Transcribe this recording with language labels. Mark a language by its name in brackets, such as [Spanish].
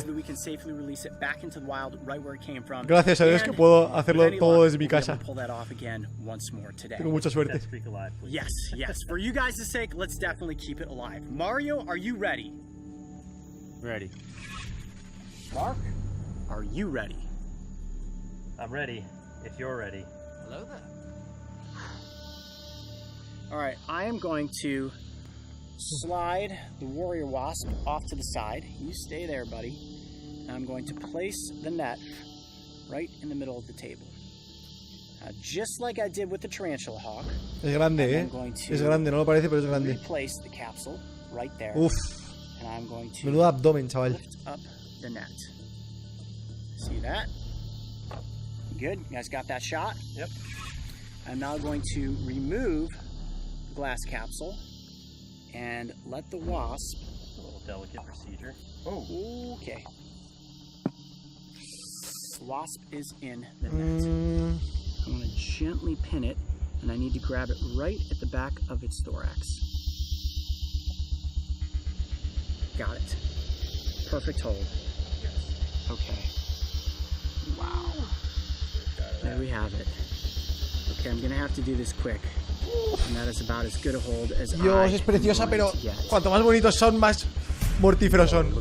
[English] So that we can safely release it back into the wild, right where it came from. [Spanish] Gracias a Dios que puedo hacerlo todo desde mi casa. [English] Pull that off again once more today. [Spanish] Tengo mucha suerte. [English] Yes, yes. For you guys' sake, let's definitely keep it alive. Mario, are you ready? Ready. Mark, are you ready? I'm ready. If you're ready. Hello there. All right, I am going to slide the warrior wasp off to the side. You stay there, buddy. And I'm going to place the net right in the middle of the table. Just like I did with the tarantula hawk. [Spanish] Es grande, Es grande, no lo parece, pero es grande. [English] Replace the capsule right there. Uf. And I'm going to [Spanish] Menudo abdomen, chaval. [English] lift up the net. See that? Good. You guys got that shot? Yep. I'm now going to remove the glass capsule and let the wasp. A little delicate procedure. Oh. Okay. The wasp is in the net. I'm going to gently pin it, and I need to grab it right at the back of its thorax. Got it. Perfect hold. Okay. Wow. There we have it. Okay, I'm going to have to do this quick. And that is about as good a hold as [Spanish] Dios, es preciosa, pero cuanto más bonitos son, más mortíferos son.